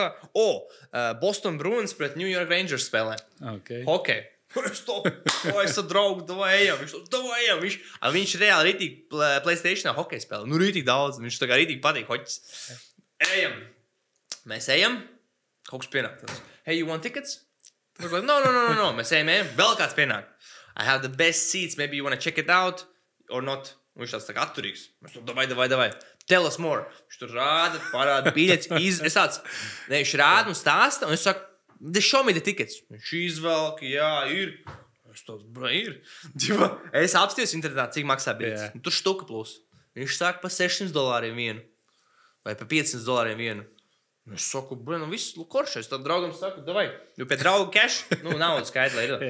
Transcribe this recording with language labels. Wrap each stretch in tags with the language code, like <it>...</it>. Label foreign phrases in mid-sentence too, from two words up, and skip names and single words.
<lv>Boston Bruins pret New York Rangers spēlē. Okay. Hokej. Es to, es ar draugu, davai ejam. Viņš reāli rītīgi PlayStationā hokej spēlē. Rītīgi daudz. Viņš tā kā rītīgi patīk hoķis. Ejam. Mēs ejam. Kaut kas pienāk.</lv> <en>Hey, you want tickets?</en> <lv>No. Mēs ejam. Vēl kāds pienāk.</lv> <en>I have the best seats. Maybe you wanna check it out or not.</en> <lv>Viņš tāds tā kā atturīgs. Mēs tur davai.</lv> <en>Tell us more.</en> <lv>Viņš tur rāda, parāda biļetes. Es tāds, viņš rāda un stāsta. Un es saku,</lv> <en>show me the tickets.</en> <lv>Viņš izvelk, jā, ir. Es tāds, ir. Es apstījos internetā, cik maksā biļetes. Tur štuka plus. Viņš saka pa $600 vienu. Vai pa $500 vienu. Es saku, viss koršais. Tad draugam saku, davai. Jo pie drauga cash, naudu skaitli ir.</lv>